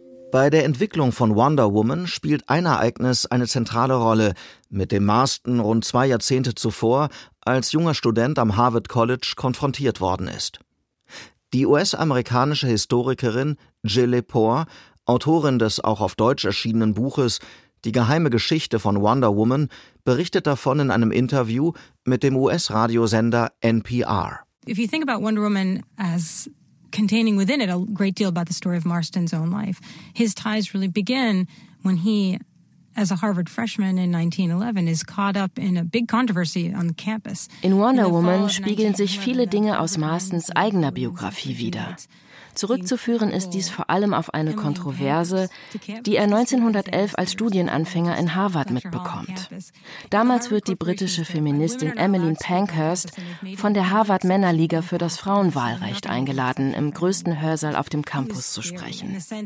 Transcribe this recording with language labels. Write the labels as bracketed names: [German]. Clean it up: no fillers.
[German] Bei der Entwicklung von Wonder Woman spielt ein Ereignis eine zentrale Rolle, mit dem Marston rund zwei Jahrzehnte zuvor als junger Student am Harvard College konfrontiert worden ist. Die US-amerikanische Historikerin Jill Lepore, Autorin des auch auf Deutsch erschienenen Buches »Die geheime Geschichte von Wonder Woman«, berichtet davon in einem Interview mit dem US-Radiosender NPR. [English] If you think about Wonder Woman as containing within it a great deal about the story of Marston's own life, his ties really begin when he, as a Harvard freshman in 1911, is caught up in a big controversy on the campus. [German] In Wonder Woman spiegeln sich viele Dinge aus Marstons eigener Biografie wider. Zurückzuführen ist dies vor allem auf eine Kontroverse, die er 1911 als Studienanfänger in Harvard mitbekommt. Damals wird die britische Feministin Emmeline Pankhurst von der Harvard-Männerliga für das Frauenwahlrecht eingeladen, im größten Hörsaal auf dem Campus zu sprechen.